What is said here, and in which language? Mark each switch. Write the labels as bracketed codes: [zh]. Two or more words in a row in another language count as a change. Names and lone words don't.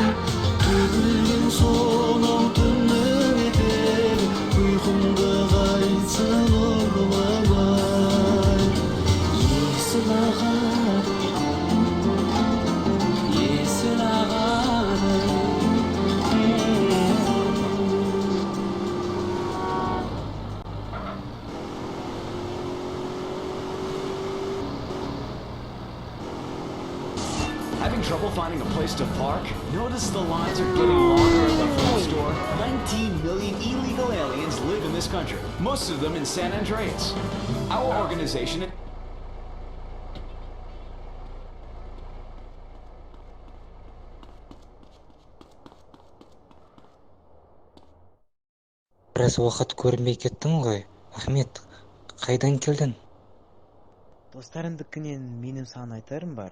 [kk] Түрілген сонау түннің етегі, ұйқымды қайтсын ұрламай. Есіл ағады, есіл ағады. [en] Having trouble finding a place to park? Notice the lines are getting longer at the food store. 19 million illegal aliens live in this country, most of them in San Andreas. Our organization... [kk] Біраз уақыт көрмей кеттің ғой. Ахмет, қайдан келдің? Достарымдікінен менің саған айтарым бар.